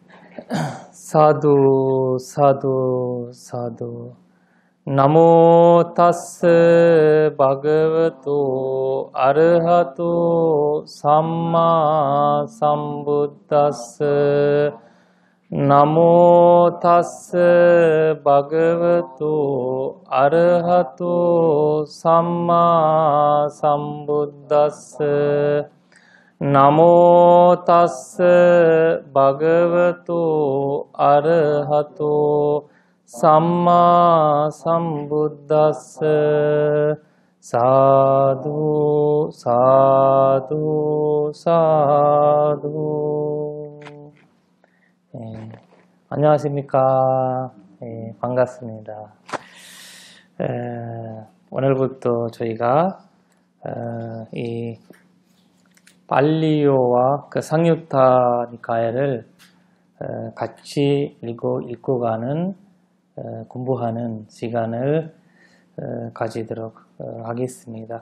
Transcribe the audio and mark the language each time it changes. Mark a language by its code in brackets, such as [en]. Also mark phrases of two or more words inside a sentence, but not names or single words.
[pi] 사두 사두 사두 나모 타스 바그와토 아르하토 삼마 삼부타스 나모 타스 바그와토 아르하토 삼마 삼부타스 나모 타스 바그와토 아르하토 삼마 삼부타스 사두 사두 사두. [ko] 안녕하십니까. 반갑습니다. 오늘부터 저희가 이 발리어와 그 상유타 니카야를 같이 읽고 가는 공부하는 시간을 가지도록 하겠습니다.